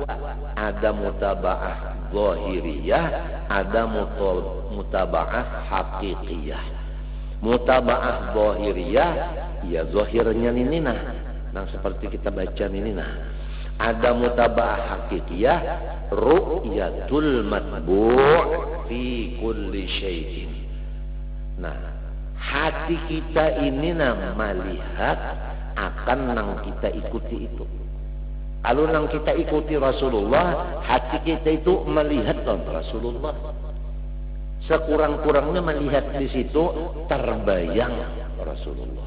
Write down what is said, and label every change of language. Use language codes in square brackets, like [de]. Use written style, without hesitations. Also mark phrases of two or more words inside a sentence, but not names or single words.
[bjn] Ada [ar] متابعة ظاهرية, [bjn] ada [ar] متابعة حقيقية. متابعة ظاهرية, [bjn] ya zahirnya ini nah seperti kita baca ini nah. Ada [ar] متابعة حقيقية رؤية المتبوع في كل شيء. [bjn] Nah, hati kita ini nah melihat akan nang kita ikuti itu. Kalau nang kita ikuti Rasulullah, hati kita itu melihat Rasulullah. Sekurang-kurangnya melihat di situ terbayang Rasulullah.